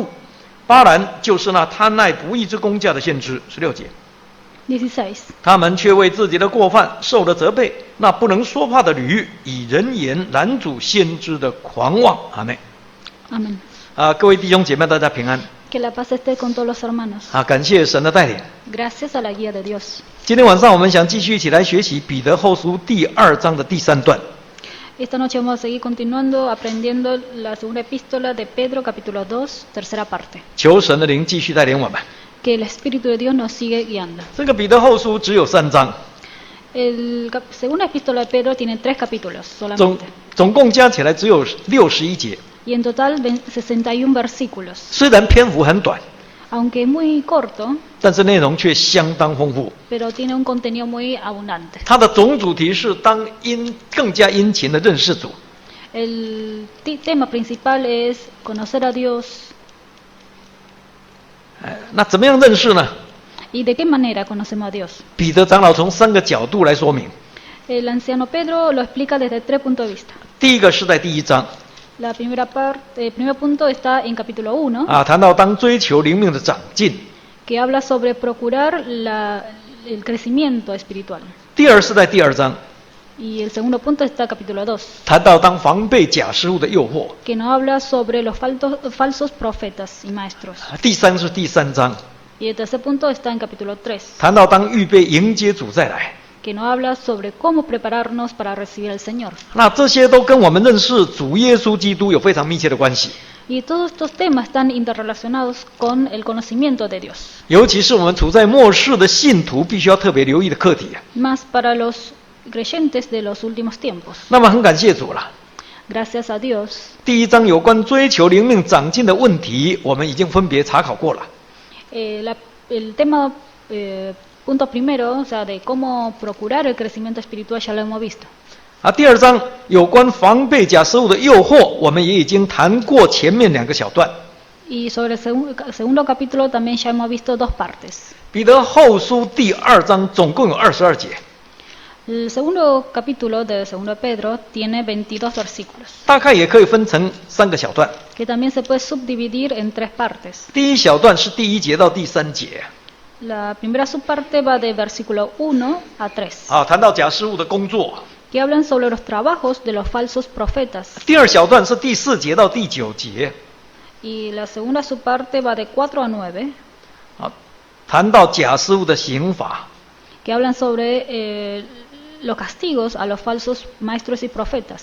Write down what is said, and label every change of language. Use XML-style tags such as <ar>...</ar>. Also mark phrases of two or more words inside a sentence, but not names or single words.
<zh>巴兰就是那贪爱不义之工价的先知。16节。 16. 他们却为自己的过犯受了责备，那不能说话的驴，以人言拦阻先知的狂妄。阿们。</zh> <es>Amén.</es> <zh>各位弟兄姐妹，大家平安。</zh> <es>Que la paz esté con todos los hermanos.</es> <zh>感谢神的带领。</zh> <es>Gracias a la guía de Dios.</es> <zh>今天晚上我们想继续一起来学习彼得后书第2章的第3段。</zh> <es>Esta noche vamos a seguir continuando aprendiendo la segunda epístola de Pedro, capítulo 2, tercera parte.</es> <zh>求神的灵继续带领我们。</zh> <es>Que el Espíritu de Dios nos sigue guiando.</es> <zh>这个彼得后书只有3章，</zh> <es>Segunda epístola de Pedro tiene 3 capítulos</es> <zh>总</zh> <es>solamente.</es> <zh>总共加起来只有61节。</zh> <es>Y en total 61 versículos.</es> <zh>虽然篇幅很短，</zh> <es>Aunque muy corto,</es> <zh>但是内容却相当丰富。</zh> <es>pero tiene un contenido muy abundante.</es> <zh>它的总主题是更加殷勤的认识主。</zh> <es>El tema principal es conocer a Dios.</es> <zh>那怎么样认识呢？</zh> <es>¿Y de qué manera conocemos a Dios?</es> <zh>彼得长老从3个角度来说明。</zh> <es>El anciano Pedro lo explica desde 3 puntos de vista.</es> <zh>第一个是在第1章</zh> <es>El primer punto está en capítulo 1,</es> <zh>谈到当追求灵命的长进。</zh> <es>que habla sobre procurar el crecimiento espiritual.</es> <zh>第二是在第2章</zh> <es>Y el segundo punto está en capítulo 2,</es> <zh>谈到当防备假师傅的诱惑。</zh> <es>que nos habla sobre los falsos profetas y maestros.</es> <zh>第3是第3章</zh> <es>Y el tercer punto está en capítulo 3,</es> <zh>谈到当预备迎接主再来。</zh> <es>que nos habla sobre cómo prepararnos para recibir al Señor.</es> <zh>那这些都跟我们认识主耶稣基督有非常密切的关系，</zh> <es>Y todos estos temas están interrelacionados con el conocimiento de Dios.</es> <zh>尤其是我们处在末世的信徒必须要特别留意的课题。</zh> <es>Más para los creyentes de los últimos tiempos.</es> <zh>那么很感谢主了。</zh> <es>Gracias a Dios.</es> <zh>第1章有关追求灵命长进的问题，我们已经分别查考过了。</zh> <es>El tema, punto primero, o sea, de cómo procurar el crecimiento espiritual ya lo hemos visto.</es> <zh>第2章有关防备假师傅的诱惑，我们也已经谈过前面2个小段。</zh> <es>Y sobre el segundo capítulo también ya hemos visto 2 partes.</es> <zh>彼得后书第2章总共有22节，</zh> <es>El segundo capítulo de segundo Pedro tiene 22 versículos,</es> <zh>大概也可以分成3个小段。</zh> <es>que también se puede subdividir en 3 partes.</es> <zh>第1小段是第1节到第3节，</zh> <es>La primera subparte va de versículo 1 a 3,</es> <zh>谈到假师傅的工作。</zh> <es>que hablan sobre los trabajos de los falsos profetas.</es> <zh>第2小段是第4节到第9节，</zh> <es>Y la segunda subparte va de 4 a 9,</es> <zh>谈到假师傅的刑罚。</zh> <es>que hablan sobre los castigos a los falsos maestros y profetas.</es>